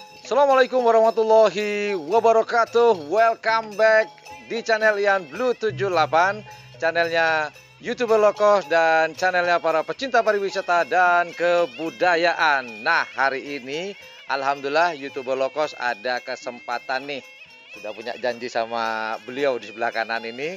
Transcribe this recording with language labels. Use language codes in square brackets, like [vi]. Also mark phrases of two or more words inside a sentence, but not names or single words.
[ar] السلام عليكم ورحمة الله وبركاته. [en] Welcome back [id] di channel Ian Blue 78, channelnya YouTuber Lokos dan channelnya para pecinta pariwisata dan kebudayaan. Nah, hari ini alhamdulillah YouTuber Lokos ada kesempatan nih. Sudah punya janji sama beliau di sebelah kanan ini.